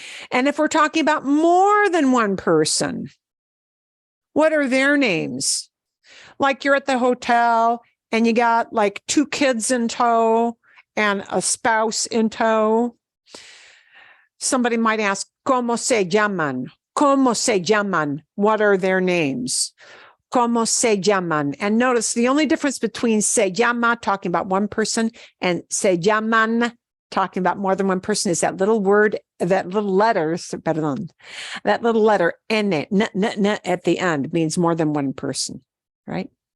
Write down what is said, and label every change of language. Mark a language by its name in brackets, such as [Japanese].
[English] And if we're talking about more than one person, what are their names? Like you're at the hotel and you got like 2 kids in tow and a spouse in tow. Somebody might ask, [Spanish] ¿Cómo se llaman? ¿Cómo se llaman? [English] What are their names? [Spanish] ¿Cómo se llaman? [English] And notice the only difference between se llama, talking about one person, and se llaman, talking about more than one person, is that little word, that little letter, perdon, that little letter, n at the end means more than one person, right?